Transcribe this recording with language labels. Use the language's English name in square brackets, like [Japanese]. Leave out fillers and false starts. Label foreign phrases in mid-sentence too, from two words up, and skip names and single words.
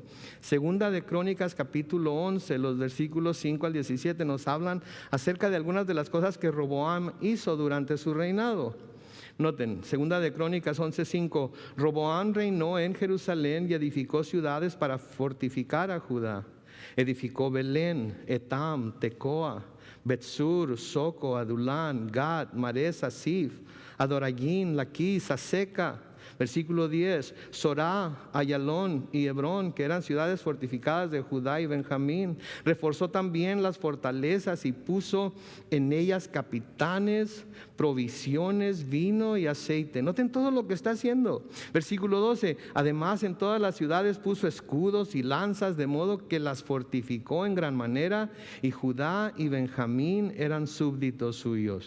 [Spanish] Segunda de Crónicas, capítulo 11, los versículos 5 al 17 nos hablan acerca de algunas de las cosas que Roboam hizo durante su reinado. Noten, Segunda de Crónicas 11:5, Roboam reinó en Jerusalén y edificó ciudades para fortificar a Judá. Edificó Belén, Etam, Tecoa, Betsur, Soco, Adulán, Gad, Maresa, Sif, Adorayín, Laquis, Aseca. Versículo 10, Sorá, Ayalón y Hebrón, que eran ciudades fortificadas de Judá y Benjamín. Reforzó también las fortalezas y puso en ellas capitanes, provisiones, vino y aceite. Noten todo lo que está haciendo. Versículo 12, además en todas las ciudades puso escudos y lanzas, de modo que las fortificó en gran manera, y Judá y Benjamín eran súbditos suyos.